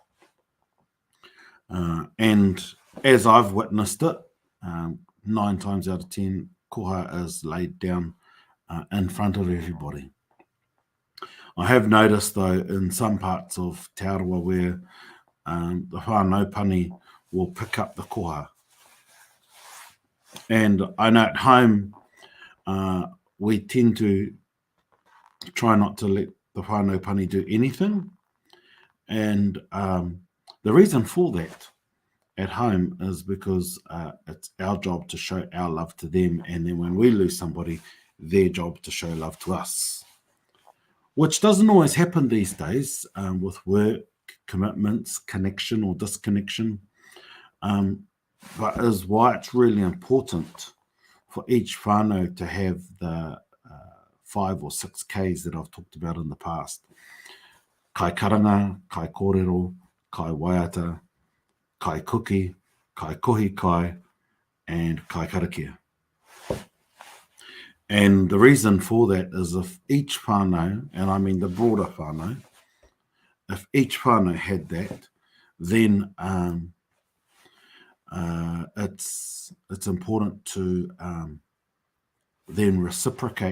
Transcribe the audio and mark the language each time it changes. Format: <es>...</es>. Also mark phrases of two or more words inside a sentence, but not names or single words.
<en>And as I've witnessed it, 9 times out of 10, koha is laid down in front of everybody. I have noticed, though, in some parts of Te Arawa where the</en> <mi>whānau pani</mi> <en>will pick up the koha. And I know at home, we tend to try not to let the</en> <mi>whānau pani</mi> <en>do anything. And the reason for that at home is because it's our job to show our love to them, and then when we lose somebody, their job to show love to us, which doesn't always happen these days with work, commitments, connection or disconnection, but is why it's really important for each whānau to have the 5 or 6 Ks that I've talked about in the past.</en> <mi>Kai karanga, kai kōrero, kai waiata, kai kuki, kai kohi kai, and kai karakia.</mi> <en>And the reason for that is if each whānau, and I mean the broader whānau, if each whānau had that, then it's important to then reciprocate.</en>